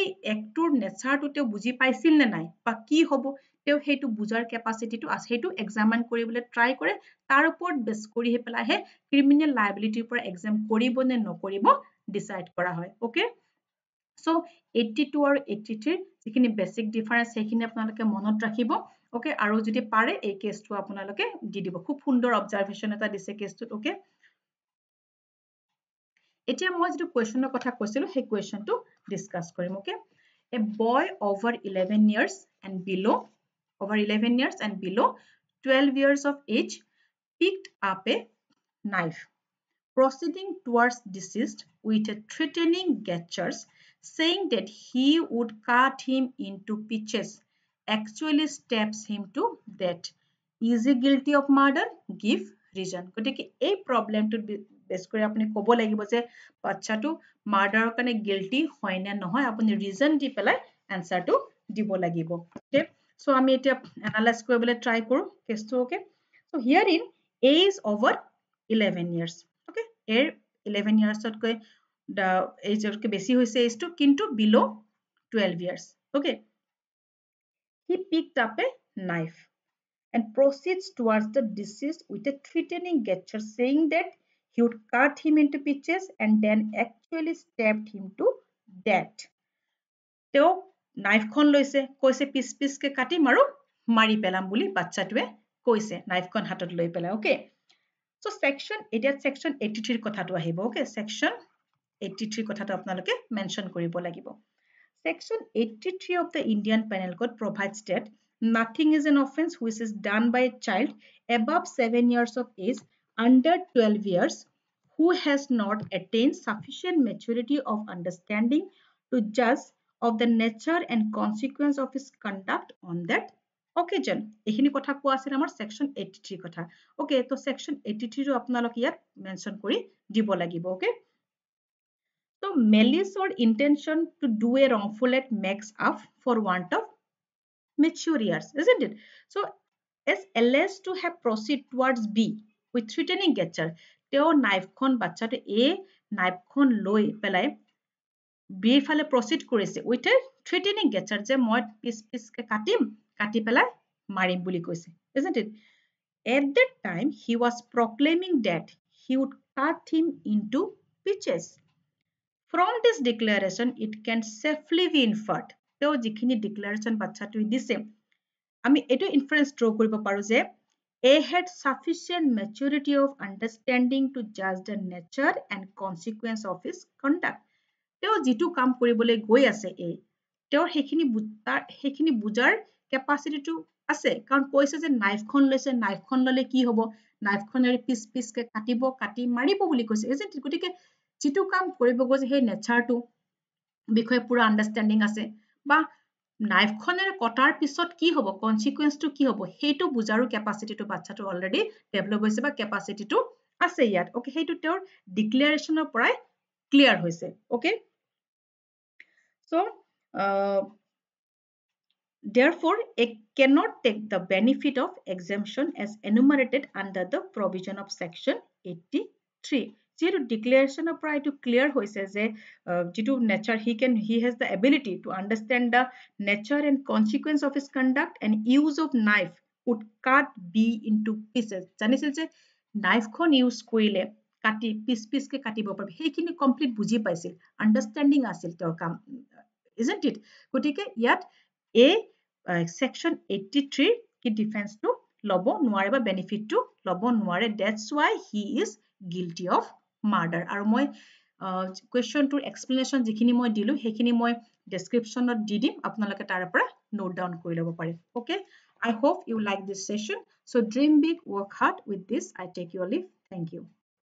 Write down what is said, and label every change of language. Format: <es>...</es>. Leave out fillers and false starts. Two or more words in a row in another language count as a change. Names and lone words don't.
<en>actৰ natureটো</en> <as>তেওঁ বুজি পাইছিল নে নাই বা কি হ'ব তেওঁ সেইটো বুজাৰ কেপাচিটিটো আছে সেইটো এক্সামাইন কৰিবলৈ ট্ৰাই কৰে তাৰ ওপৰত বেছ কৰি পেলাইহে</as> <en>criminal liabilityৰ</en> <as>পৰা এক্সাম কৰিব নে নকৰিব ডিসাইড কৰা হয়</as> <en>okay so</en> <as>82 আৰু 83 যিখিনি</as> <en>basic difference</en> <as>সেইখিনি আপোনালোকে মনত ৰাখিব ওকে আৰু যদি পাৰে এই কেছটো আপোনালোকে দি দিব খুব সুন্দৰ অবজাৰভেশ্যন এটা দিছে কেছটোত ওকে এতিয়া মই যেটো কোৱেশ্চনৰ কথা কৈছিলো সেই কোৱেশ্চনটো ডিসকাস কৰিম ওকে</as> <en>a boy over 11 years and below 12 years of age picked up a knife proceeding towards deceased with a threatening gestures saying that he would cut him into pieces actually stabs him to death is he guilty of murder give reason</en> <as>গটিকে এই প্ৰবলেমটো বেস কৰি আপুনি ক'ব লাগিব যে বাচ্চাটো মাৰ্ডাৰৰ কাৰণে গিল্টি হয় নে নহয় আপুনি ৰিজন দি পেলাই আনসাৰটো দিব লাগিব</as> <en>okay so</en> <as>আমি এতিয়া এনালাইজ কৰিবলৈ ট্ৰাই কৰো কেছটো</as> <en>okay so here in a is over 11 years okay</en> <as>এৰ</as> <en>11 years</en> <as>তকৈ</as> <en>the age</en> <as>অতকৈ বেছি হৈছে এজটো কিন্তু</as> <en>below 12 years okay he picked up a knife and proceeds towards the deceased with a threatening gesture saying that he would cut him into pieces and then actually stabbed him to death</en> <as>তেওঁ নাইফখন লৈছে কৈছে পিস পিসকে কাটিম আৰু মাৰি পেলাম বুলি বাচ্চাটোৱে কৈছে নাইফখন হাতত লৈ পেলাই</as> <en>okay so section</en> <as>এতিয়া সেকশন 83 কথাটো আহিব ওকে সেকশন 83 কথাটো আপোনালোকে মেনশন কৰিব লাগিব সেকশন 83</as> <en>of the Indian Penal Code provides that nothing is an offense which is done by a child above 7 years of age under 12 years who has not attained sufficient maturity of understanding to judge of the nature and consequence of his conduct on that occasion</en> <as>এইখিনি কথা কোৱা আছিল আমাৰ সেকশন 83 কথা ওকে তো সেকশন 83 ৰ আপোনালোক ইয়াত মেনশন কৰি দিব লাগিব ওকে</as> <en>so malice or intention to do a wrongful act makes up for want of mature years isn't it so as alleged to have proceed towards b with threatening gesture</en> <as>তেওঁ নাইফখন বাচ্চাটো a নাইফখন লৈ পেলাই বিৰ ফালে প্ৰসিড কৰিছে</as> <en>with a threatening গেচাৰ</en> <as>যে মই পিস পিসকে কাটিম কাটি পেলাই মাৰিম বুলি কৈছে</as> <en>isn't it at that time he was proclaiming that he would cut him into pieces from this declaration it can safely be inferred</en> <as>তেওঁ যিখিনি ডিক্লাৰেশন বাচ্চাটোই দিছে আমি এটো</as> <en>inference draw</en> <as>কৰিব পাৰো যে</as> <en>A had sufficient maturity of understanding to judge the nature and consequence of his conduct</en> <as>তেওঁ যেটো কাম কৰিবলৈ গৈ আছে এই তেওঁ হেখিনি বুজাৰ কেপাসিটিটো আছে কাৰণ কৈছে যে নাইফখন লৈছে নাইফখন ললে কি হ'ব নাইফখনেৰে পিস পিসকে কাটিব কাটি মাৰিব বুলি কৈছে</as> <en>isn't it</en> <as>গটিকে যেটো কাম কৰিব গৈছে সেই নেচাৰটো বিষয়ে পুৰা আন্ডাৰষ্টেণ্ডিং আছে বা নাইফখনেৰে কটাৰ পিছত কি হ'ব কনসিকুৱেন্সটো কি হ'ব হেটো বুজাৰো কেপাসিটিটো বাচ্চাটো</as> <en>already develop</en> <as>হৈছে বা কেপাসিটিটো আছে ইয়াত ওকে হেটো তেওঁৰ ডিক্লাৰেশনৰ পৰাই ক্লিয়াৰ হৈছে ওকে</as> <en>so therefore it cannot take the benefit of exemption as enumerated under the provision of section 83</en> <as>যেটো ডিক্লাৰেশনৰ পৰা এটো ক্লিয়াৰ হৈছে যে যেটো নেচাৰ</as> <en>he has the ability to understand the nature and consequence of his conduct and use of knife would cut b into pieces</en> <as>জানিছিল যে নাইফখন ইউজ কৰিলে কাটি পিস পিসকে কাটিব পাৰবে হেখিনি কমপ্লিট বুজি পাইছিল আন্ডাৰষ্টেণ্ডিং আছিল তেওঁৰ কাম</as> <en>isn't it</en> <as>গটিকে ইয়াত এই section 83 কি ডিফেন্সটো লব নোৱাৰে বা বেনিফিটটো লব নোৱাৰে</as> <en>that's why he is guilty of murder</en> <as>আৰু মই কুৱেশ্যনটোৰ এক্সপ্লেনেশ্যন যিখিনি মই দিলো সেইখিনি মই ডেছক্ৰিপশ্যনত দি দিম আপোনালোকে তাৰ পৰা</as> <en>note down</en> <as>কৰি ল'ব পাৰে</as> <en>okay I hope you like this session so dream big work hard with this I take your leave thank you</en>